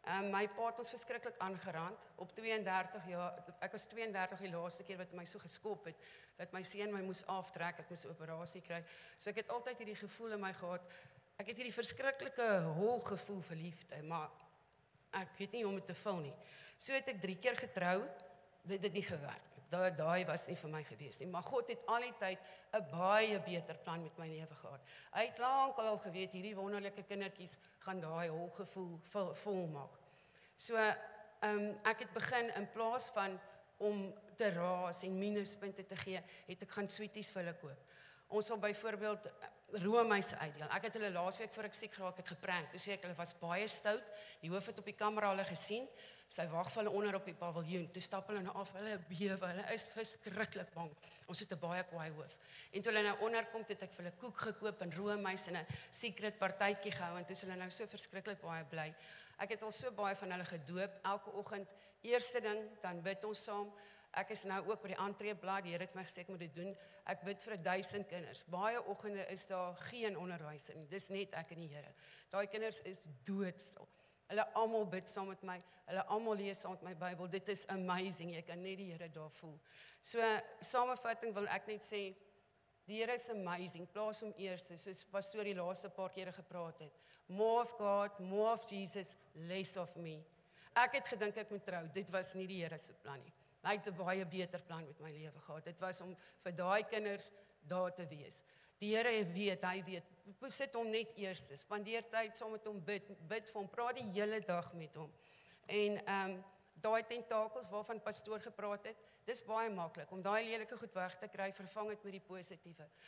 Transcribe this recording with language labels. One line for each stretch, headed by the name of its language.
Afrikaans: My pa het ons verskriklik aangerand, op 32 jaar, ek was 32 die laaste keer wat my so geskop het, dat my seun my moes aftrek, ek moes 'n operasie kry, so ek het altyd hierdie gevoel in my gehad, ek het hierdie verskriklike hol gevoel vir liefde, maar ek weet nie om dit te vul nie. So het ek 3 keer getrou, dit het nie gewerk. Daai was nie vir my gewees nie, maar God het al die tyd 'n baie beter plan met my lewe gehad. Hy het lank al geweet, hierdie wonderlike kindertjies gaan daai hol gevoel vol maak. So, ek het begin, in plaas van om te raas en minuspunte te gee, het ek gaan sweeties vir hulle koop. Ons sal byvoorbeeld roomys uitdeel. Ek het hulle laasweek voor ek siek geraak het geprank. Toe sê ek, hulle was baie stout, die hoof het op die kamera hulle gesien, sy wag vir hulle onder op die paviljoen, toe stap hulle nou af, hulle bewe, hulle is verskriklik bang. Ons het 'n baie kwaai hoof. En toe hulle nou onderkom, het ek vir hulle koek gekoop en roomys en 'n secret partytjie gehou, en toe is hulle nou so verskriklik baie bly. Ek het al so baie van hulle gedoop, elke oggend, eerste ding, dan bid ons saam. Ek is nou ook by die entreeblad, die Here het my gesê ek moet dit doen. Ek bid vir 1000 kinders. Baie oggende is daar geen onderwyser nie, dis net ek en die Here. Daai kinders is doodstil. Hulle almal bid saam met my, hulle almal lees saam met my Bybel. Dit is amazing, jy kan net die Here daar voel. So, samevatting wil ek net sê, die Here is amazing, plaas hom eerste, soos pastoor die laaste paar kere gepraat het.
English: More of God, more of Jesus, less of me.
Afrikaans: Ek het gedink ek moet trou, dit was nie die Here se plan nie. Hy het 'n baie beter plan met my lewe gehad. Dit was om vir daai kinders daar te wees. Die Here weet, hy weet, sit hom net eerste, spandeer tyd saam met hom, bid vir hom, praat die hele dag met hom. En daai tentakels waarvan pastoor gepraat het, dis baie maklik, om daai lelike goed weg te kry, vervang dit met die positiewe.